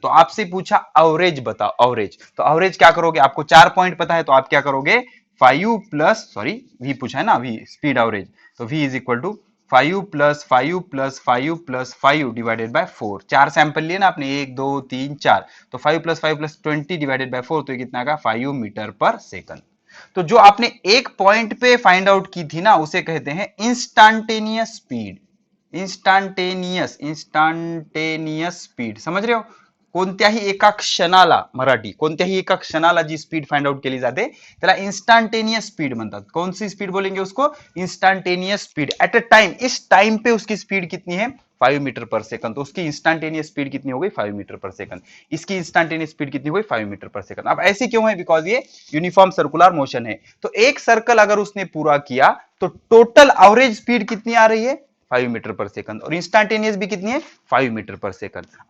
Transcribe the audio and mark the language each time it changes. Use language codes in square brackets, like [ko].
[hi] तो आपसे पूछा एवरेज बताओ, एवरेज, तो एवरेज क्या करोगे, आपको चार पॉइंट पता है, तो आप क्या करोगे, 5 प्लस, सॉरी वी पूछा है ना, वी स्पीड एवरेज, तो we is equal to 5 plus 5 plus 5 plus 5 divided by 4। चार सैंपल लिए ना आपने, 1 2 3 4, तो 5 प्लस 5 प्लस 20 डिवाइडेड बाय 4, तो ये कितना आएगा, 5 मीटर पर सेकंड। तो जो आपने एक पॉइंट पे फाइंड आउट की थी ना, उसे कहते हैं इंस्टेंटेनियस स्पीड। [mr] इंस्टेंटेनियस स्पीड, [hi] समझ रहे हो, [mr] कोणत्याही एका क्षणाला, मराठी, कोणत्याही एका क्षणाला जी स्पीड फाइंड आउट केली जाते त्याला इंस्टंटेनियस स्पीड म्हणतात। [hi] कौन सी स्पीड बोलेंगे उसको, instantaneous speed. At a time, इस टाइम पे उसकी स्पीड कितनी है, 5 मीटर पर सेकंड, तो उसकी इंस्टेंटेनियस स्पीड कितनी हो गई 5 मीटर पर सेकंड, इसकी इंस्टेंटेनियस स्पीड कितनी हो गई 5 मीटर पर सेकंड। अब ऐसी क्यों है, बिकॉज ये यूनिफॉर्म सर्कुलर मोशन है। तो एक सर्कल अगर उसने पूरा किया तो टोटल एवरेज स्पीड कितनी आ रही है 5 मीटर पर सेकंड, और इंस्टेंटेनियस भी कितनी है 5 मीटर पर सेकंड।